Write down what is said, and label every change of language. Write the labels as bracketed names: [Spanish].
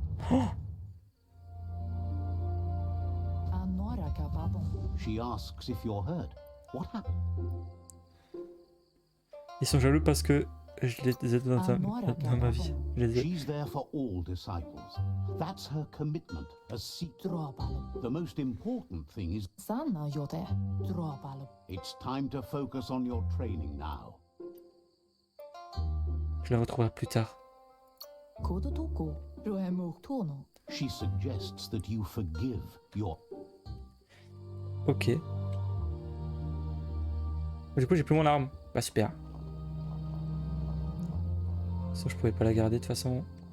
[English] Oh! She asks if you're hurt. What happened? [French] Ils sont jaloux parce que je les aide dans ma vie. Je les aide. [English] She's there for all disciples. That's her commitment. The most important thing is it's time to focus on your training now. [French] Je les retrouverai plus tard. [English] She suggests that you forgive your... Ok. [French] Du coup, j'ai plus mon arme. Bah super. Ça, je pouvais pas la garder de toute façon.